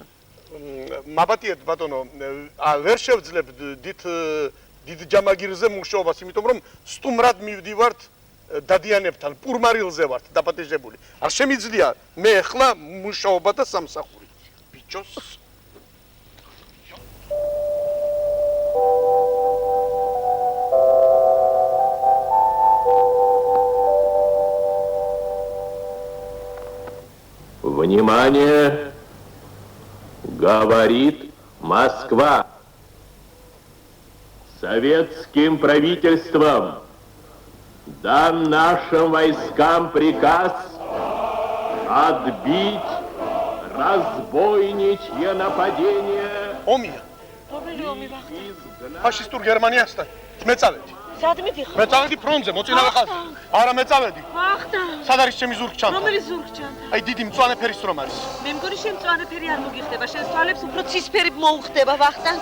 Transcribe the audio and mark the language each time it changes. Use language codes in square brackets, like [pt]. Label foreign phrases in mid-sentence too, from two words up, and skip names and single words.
[ka] მაბატიეთ ბატონო, ვერ შევძლებ დიდ ჯამაგირზე მუშაობას, იმიტომ რომ სტუმრად მივდივართ დადიანებთან, პურმარილზე ვართ დაპატიჟებული. არ შემიძლია მე ახლა მუშაობა და სამსახური. ბიჭოს [ru] Внимание! Говорит Москва. Советским правительством дан нашим войскам приказ отбить разбойничье нападение. [ka] ომია. რომელი ომი ვახტანგ? ფაშისტურ გერმანიასთან. მე წავედი. სად მიდიხარ? მე წავედი ფრონტზე, მოწინავე ხაზზე. არა, მე წავედი. ვახტანგ. სად არის ჩემი ზურგჩანთა? რომელი ზურგჩანთა? აი დიდი მწვანე ფერის რომ არის. მე მგონი შენ მწვანე ფერი არ მოგიხდება, შენ თვალებს უფრო ცისფერი მოუხდება ვახტანგ.